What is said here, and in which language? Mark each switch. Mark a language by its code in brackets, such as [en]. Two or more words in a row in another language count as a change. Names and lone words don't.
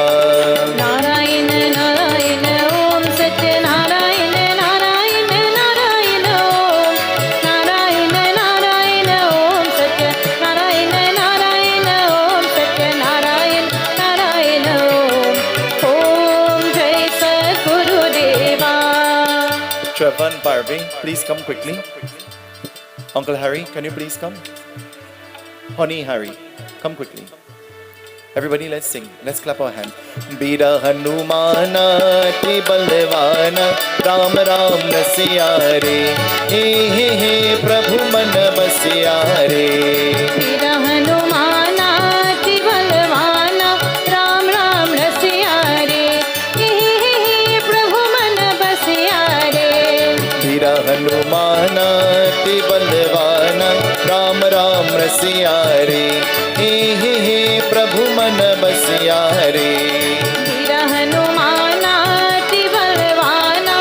[hi] नारायण नारायण ओम सत्य नारायण नारायण नारायण ओम नारायण नारायण ओम सत्य नारायण नारायण ओम सत्य नारायण नारायण ओम जय सद्गुरुदेवा. [en] Travan Barbie, please come quickly. Uncle Harry, can you please come? Honey Harry, come quickly. Everybody, let's sing. Let's clap our hands. [hi] बीर हनुमाना ति बलवाना राम राम नसियारे हे हे हे प्रभु मन बसियारे बीर हनुमाना ति बलवाना राम राम नसियारे हे हे हे प्रभु मन बसियारे बीर हनुमाना ति बलवाना राम राम नसियारे हे हे हे He प्रभु मन बसिया रे वीर हनुमान अति बलवान